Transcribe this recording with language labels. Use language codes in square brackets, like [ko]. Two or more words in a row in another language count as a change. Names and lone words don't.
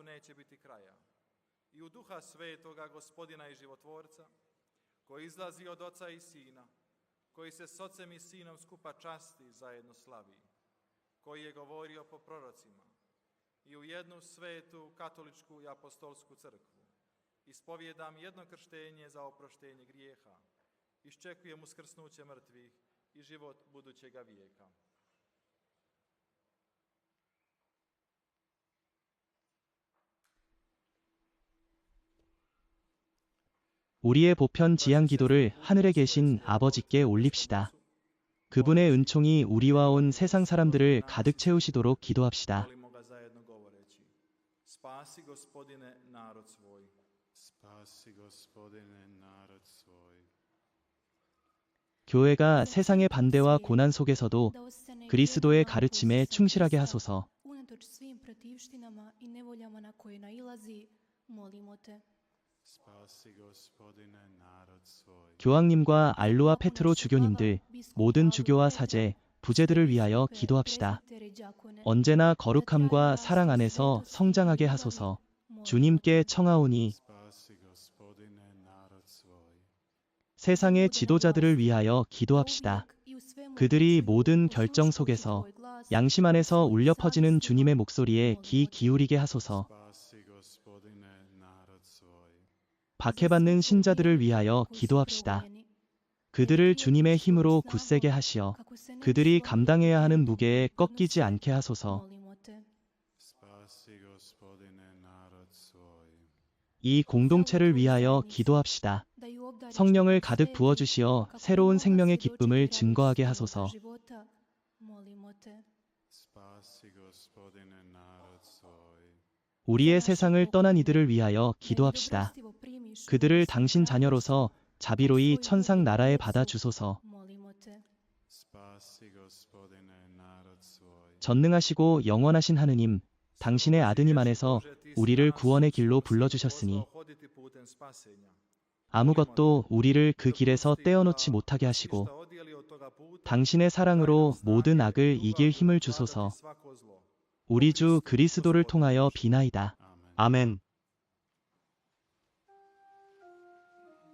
[hr] neće biti kraja, i u Duha Svetoga, Gospodina i Životvorca, koji izlazi od Oca i Sina, koji se s Ocem i Sinom skupa časti i zajedno slavi, koji je govorio po prorocima, i u jednu svetu, katoličku i apostolsku crkvu, ispovjedam jedno krštenje za oproštenje grijeha, iščekujem uskrsnuće mrtvih i život budućega vijeka. [ko] 우리의 보편 지향 기도를 하늘에 계신 아버지께 올립시다. 그분의 은총이 우리와 온 세상 사람들을 가득 채우시도록 기도합시다. [hr] Molimo ga zajedno govoreći, spasi Gospodine narod svoj. Spasi Gospodine narod svoj. [ko] 교회가 세상의 반대와 고난 속에서도 그리스도의 가르침에 충실하게 하소서. [hr] Unatoč svim protivštinama i nevoljama na koje nailazi, molimo te. Spasi Gospodine narod svoj. [ko] 교황님과 알로아 페트로 주교님들, 모든 주교와 사제, 부제들을 위하여 기도합시다. 언제나 거룩함과 사랑 안에서 성장하게 하소서. 주님께 청하오니 [hr] Spasi Gospodine narod svoj. [ko] 세상의 지도자들을 위하여 기도합시다. 그들이 모든 결정 속에서 양심 안에서 울려 퍼지는 주님의 목소리에 귀 기울이게 하소서. [hr] Spasi Gospodine narod svoj. [ko] 박해받는 신자들을 위하여 기도합시다. 그들을 주님의 힘으로 굳세게 하시어 그들이 감당해야 하는 무게에 꺾이지 않게 하소서. [hr] Molimo te. Spasi Gospodine narod svoj. [ko] 이 공동체를 위하여 기도합시다. 성령을 가득 부어주시어 새로운 생명의 기쁨을 증거하게 하소서. [hr] Molimo te. Spasi Gospodine narod svoj. [ko] 우리의 세상을 떠난 이들을 위하여 기도합시다. 그들을 당신 자녀로서 자비로이 천상 나라에 받아 주소서. [hr] Molimo te. Spasi Gospodine narod svoj. [ko] 전능하시고 영원하신 하느님, 당신의 아드님 안에서 우리를 구원의 길로 불러주셨으니 [hr] hoditi putem spasenja. [ko] 아무것도 우리를 그 길에서 떼어놓지 못하게 하시고 [hr] Ništa odijeli od toga puta, [ko] 당신의 사랑으로 모든 악을 이길 힘을 주소서. [hr] svako zlo. [ko] 우리 주 그리스도를 통하여 비나이다. 아멘.